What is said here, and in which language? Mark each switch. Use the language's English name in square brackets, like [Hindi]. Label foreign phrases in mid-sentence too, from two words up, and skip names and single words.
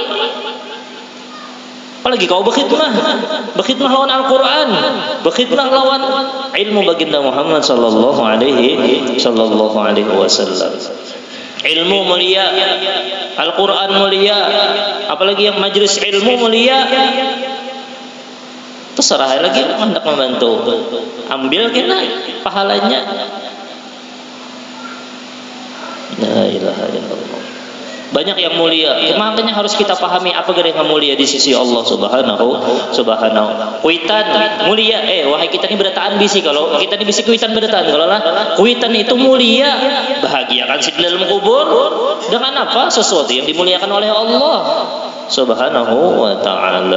[Banjar] Apalagi kau berkhidmah lawan Al-Quran, berkhidmah lawan ilmu baginda Muhammad [Arabic] صلى الله عليه وسلم. [Banjar] Ilmu mulia, Al-Quran mulia, apalagi yang majlis ilmu mulia. Terserah lagi hendak membantu, ambil kena pahalanya. [Arabic] لا إله إلا الله. [Indonesian] Banyak yang mulia, makanya harus kita pahami apa yang mulia di sisi Allah subhanahu. [Banjar] Kuitan mulia, wahai kita ini berataan bisi, kalau kita ini bisi kuitan berataan, kalau lah kuitan itu mulia, bahagiakan si dalam kubur dengan apa? [Indonesian] Sesuatu yang dimuliakan oleh Allah [Arabic] سبحانه وتعالى.